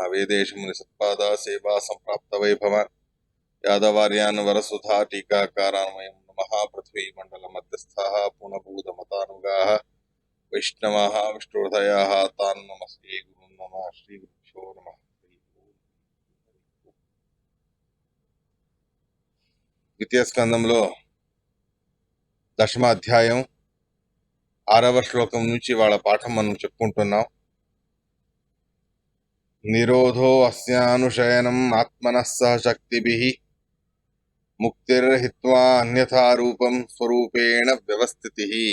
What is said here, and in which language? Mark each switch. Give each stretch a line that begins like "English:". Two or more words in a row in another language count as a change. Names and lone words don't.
Sanskrit: वेदेशमुनिसत्पादा सेवा सम्प्राप्तवैभवान् यादवार्यान् वरसुधा टीकाकारान्वयं नमः। पृथ्वीमण्डलमध्यस्थाः पूर्णभूतमतानुगाः वैष्णवाः विष्णुहृदयाः तान् नमस्ते गुरुन् नमः। श्रीगुरुभ्यो नमः।
Telugu: ద్వితీయ స్కందంలో దశమ అధ్యాయం 6వ శ్లోకం నుంచి వాళ్ళ పాఠం మనం చెప్పుకుంటున్నాం.
Sanskrit: నిరోధో అస్యానుశయనం ఆత్మనః సహ శక్తిభిః ముక్తిర్హిత్వా అన్యథా రూపం స్వరూపేణ వ్యవస్థితిః.